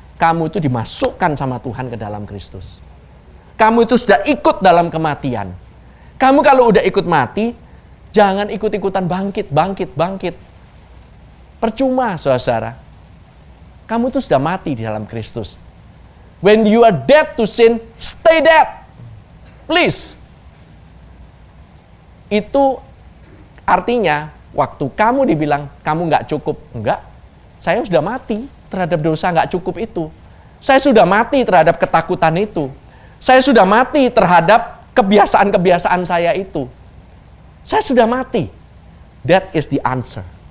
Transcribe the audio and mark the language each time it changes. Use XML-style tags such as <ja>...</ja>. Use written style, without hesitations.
<id>Kamu itu dimasukkan sama Tuhan ke dalam Kristus. Kamu itu sudah ikut dalam kematian. Kamu kalau udah ikut mati, jangan ikut-ikutan bangkit. Percuma, saudara. Kamu itu sudah mati di dalam Kristus.</id> <en>When you are dead to sin, stay dead. Please.</en> <id>Itu artinya waktu kamu dibilang kamu nggak cukup. Enggak, saya sudah mati terhadap dosa nggak cukup itu. Saya sudah mati terhadap ketakutan itu. Saya sudah mati terhadap kebiasaan-kebiasaan saya itu. Saya sudah mati.</id> <en>That is the answer.</en>